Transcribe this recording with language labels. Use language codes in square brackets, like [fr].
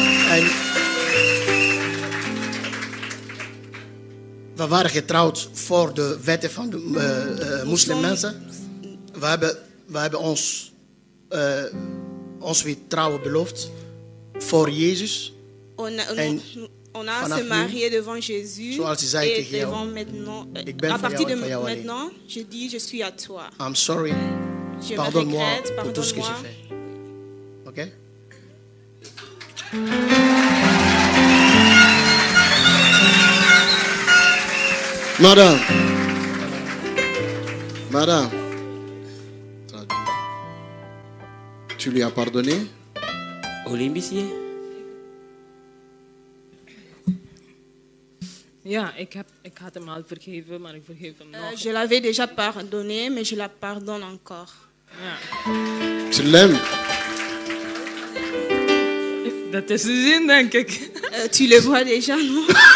[nl] En we waren getrouwd voor de wetten van de moslimmensen. We hebben ons weer trouwen beloofd voor Jezus. [fr] On a se marié devant Jésus et devant maintenant. À partir de maintenant, je dis je suis à toi. [en] I'm sorry. [fr] Pardonne-moi pour tout ce que j'ai fait. Ok? Madame, tu lui as pardonné? [nl] Ja, ik had hem al vergeven, maar ik vergeef hem nog. [fr] Je l'avais déjà pardonné, mais je la pardonne encore. [nl] Ja. [fr] Tu l'aimes? [nl] Dat is de zin, denk ik. [fr] Tu le vois déjà, non?